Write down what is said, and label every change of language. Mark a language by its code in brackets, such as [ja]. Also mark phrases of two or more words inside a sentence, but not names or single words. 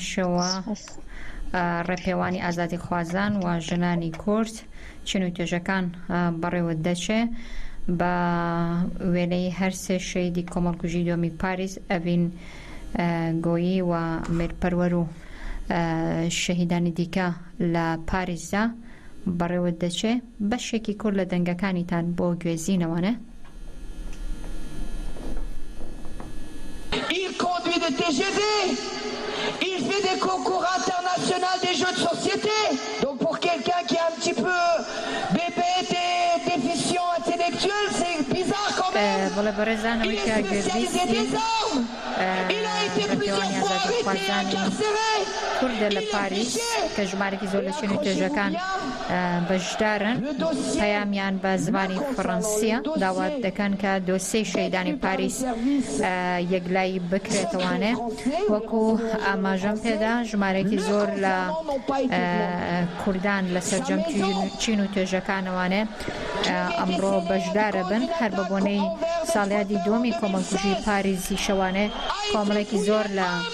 [ckb] شێوە ڕێپێوانی ئازادی خوازان و ژنانی کورد چین و توێژەکان بەڕێوە دەچێ بە وێنەی هەر سێ شەیدی کۆمەڵکوژی دووەمی پاریس ئەڤین گۆیی و میرپەروەر و شەهیدانی دیکە لە پاریسدا بەڕێوە دەچێ بەشێکی کورد لە دەنگەکانیتان بۆ گوێزینەوەنە. [fr] Il conduit des TGV, il fait des concours internationaux des jeux de société. Donc pour quelqu'un qui est un petit peu bébête et déficient [ckb] بەڵێ بەڕێزانەوەی کە گوێبیستین بەردەوانی ئازادی خوازانی کوردە لە پاریس کە ژمارەی زۆر لە چین و توێژەکان بەشدارن پەیامیان بە زمانی فەڕەنسیە داوات دەکەن کە دۆسیەی شەیدانی پاریس یەکلایی بکرێتەوانێ وەکو ئاماژەم پێدا ژمارەی زۆر لە کوردان لە سەرجەم چین و توێژەکانەوانێ ئەمڕۆ بەشدارە بن هەر بە بۆنەی ساڵیادی دووەمی کۆمەڵکوژی پاریزی شەوانێ کۆمەڵێکی زۆر لە